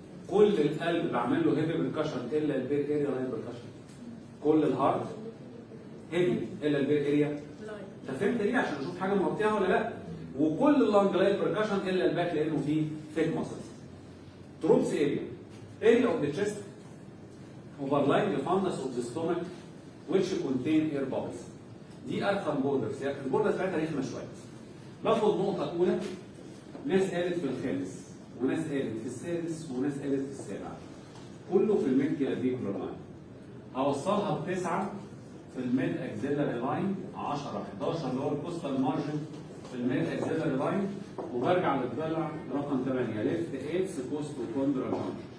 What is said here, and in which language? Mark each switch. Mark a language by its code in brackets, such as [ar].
[ar] كل القلب بعمل له هيفي بريكشن الا البير اريا لاين بريكشن. كل الهارت هيفي الا البير اريا. انت فهمت ليه؟ عشان اشوف حاجه مغطيها ولا لا. وكل اللانج لاين بريكشن الا الباك لانه فيه ثيك ماسلز. تروبس اريا. [en] area of the chest overlying the fundus of the stomach which contain air bubbles. [ar] دي ارقام بوردرز. يعني البوردرز بتاعتها رخمه شويه. باخد نقطه اولى، ناس قالت في الخامس وناس قالت في السادس وناس قالت في السابع. كله في الميد كلافيكولار لاين. هوصلها بتسعه في الميد اكزيلاري لاين، 10 11 اللي هو الكوستال مارجن في الميد اكزيلاري لاين، وبرجع للضلع رقم 8 ليفت ايبس كوست وكوندرال جانكشن.